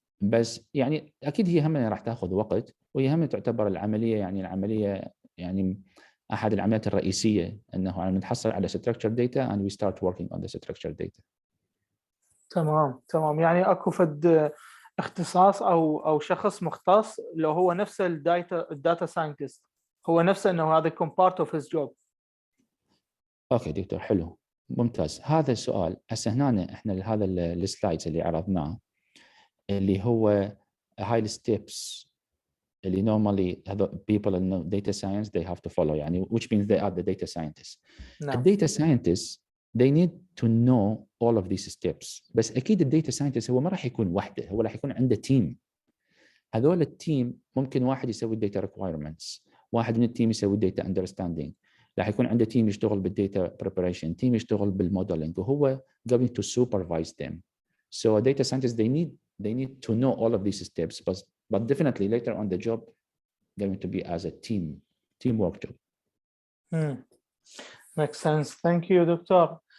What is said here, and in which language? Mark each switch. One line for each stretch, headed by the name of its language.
Arabic: بس يعني اكيد هي هم راح تاخذ وقت، وهي هم تعتبر العمليه يعني احد العمليات الرئيسيه، انه نتحصل على
English: structured data and we start working on the structured data.
Arabic: تمام. يعني اكو فد اختصاص او شخص مختص لو هو نفسه الداتا ساينتست، هو نفسه انه هذا يكون
English: part of his job.
Arabic: اوكي دكتور، حلو ممتاز. هذا السؤال هسه هنا احنا هذا السلايدز اللي عرضناه اللي هو هاي الستيبس اللي
English: normally people in data science they have to follow، يعني which means they are the data scientists.
Arabic: نعم.
English: The data scientists they need to know all of these steps.
Arabic: بس اكيد الداتا ساينتست هو ما راح يكون وحده، هو راح يكون عنده تيم. هذول التيم ممكن واحد يسوي الداتا requirements، واحد من التيم يسوي الداتا understanding، راح يكون عنده تيم يشتغل بالداتا preparation، تيم يشتغل بالموديلنج، وهو
English: going to supervise them. So data scientists they need to know all of these steps, but definitely later on the job going to be as a teamwork job. Makes sense. Thank you
Arabic: دكتور.